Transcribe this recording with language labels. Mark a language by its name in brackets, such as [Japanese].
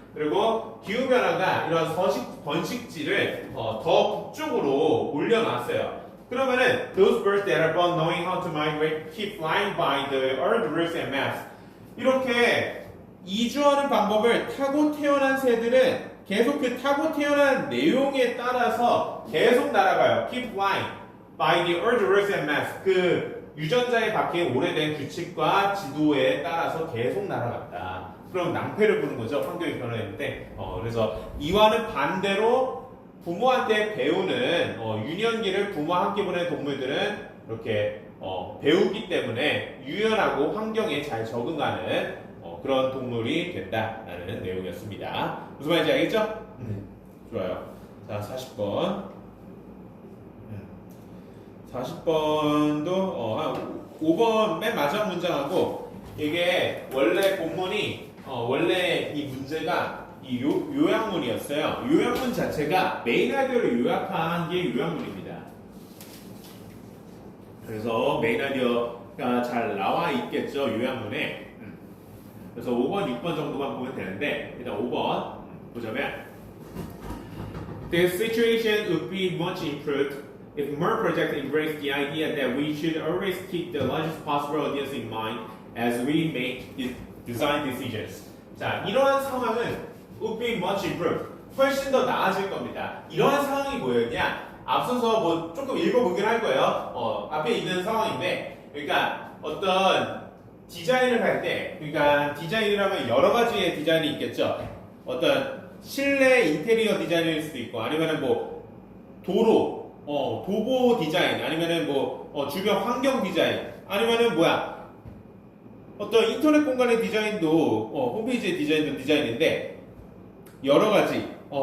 [Korean] 그리고 기후 변화가 이런 번식지를 더 북쪽으로 올려놨어요. [English] 그러면은 those birds that are born knowing how to migrate keep flying by the earth roots and maps. [Korean] 이렇게 이주하는 방법을 타고 태어난 새들은 계속 그 타고 태어난 내용에 따라서 계속 날아가요. [English] Keep flying by the earth roots and maps. [Korean] 그 유전자에 박힌 오래된 규칙과 지도에 따라서 계속 날아갔다. 그럼 낭패를 보는 거죠. 환경이 변화했는데. 그래서 이와는 반대로 부모한테 배우는 유년기를 부모와 함께 보내는 동물들은 이렇게 배우기 때문에 유연하고 환경에 잘 적응하는 그런 동물이 된다라는 내용이었습니다. 무슨 말인지 알겠죠? 네. 좋아요. 자, 40번. 40번도 5번 맨 마지막 문장하고 이게 원래 본문이 원래 이 문제가 이 요약문이었어요. 요약문 자체가 메인 아이디어를 요약한 게 요약문입니다. 그래서 메인 아이디어가 잘 나와 있겠죠, 요약문에. 그래서 5번, 6번 정도만 보면 되는데 일단 5번 보자면 [English] The situation would be much improved if more projects embrace the idea that we should always keep the largest possible audience in mind as we make design decisions. [Korean] 자, 이러한 상황은 [English] would be much improved. [Korean] 훨씬 더 나아질 겁니다. 이러한 상황이 뭐였냐? 앞서서 뭐 조금 읽어보긴 할 거예요. 앞에 있는 상황인데, 그러니까 어떤 디자인을 할 때, 그러니까 디자인이라면 여러 가지의 디자인이 있겠죠. 어떤 실내 인테리어 디자인일 수도 있고, 아니면은 뭐 도로, 도보 디자인, 아니면은 뭐 주변 환경 디자인, 아니면은 어떤 인터넷 공간의 디자인도 홈페이지의 디자인도 디자인인데 여러 가지.